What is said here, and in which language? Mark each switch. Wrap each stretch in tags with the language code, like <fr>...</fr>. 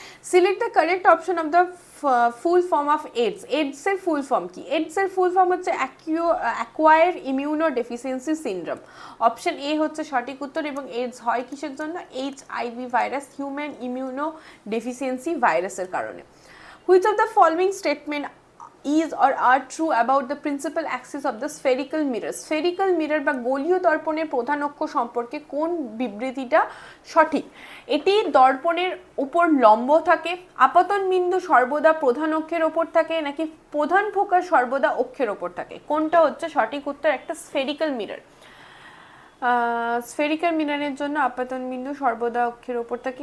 <en>Select the correct option of the full form of AIDS.</en> <bn>AIDS এর full form কি? AIDS এর full form হচ্ছে acquire immuno deficiency syndrome. Option A হচ্ছে সঠিক উত্তর এবং এইডস হয় কিসের জন্য? HIV virus, human immuno deficiency ভাইরাসের কারণে।</bn> <en>Which of the following statement is or are true about the principal axis of the spherical mirror?</en> <bn>spherical mirror বা গোলীয় দর্পণের প্রধান অক্ষ সম্পর্কে কোন বিবৃতিটা সঠিক? এটি দর্পণের উপর লম্ব থাকে, আপতন বিন্দু সর্বদা প্রধান অক্ষের ওপর থাকে, নাকি প্রধান ফোকাস সর্বদা অক্ষের ওপর থাকে? কোনটা হচ্ছে সঠিক উত্তর? একটা স্ফেরিক্যাল মিরর। স্ফেরিক্যাল মিররের জন্য আপাতন বিন্দু সর্বদা অক্ষের ওপর থাকে।</bn>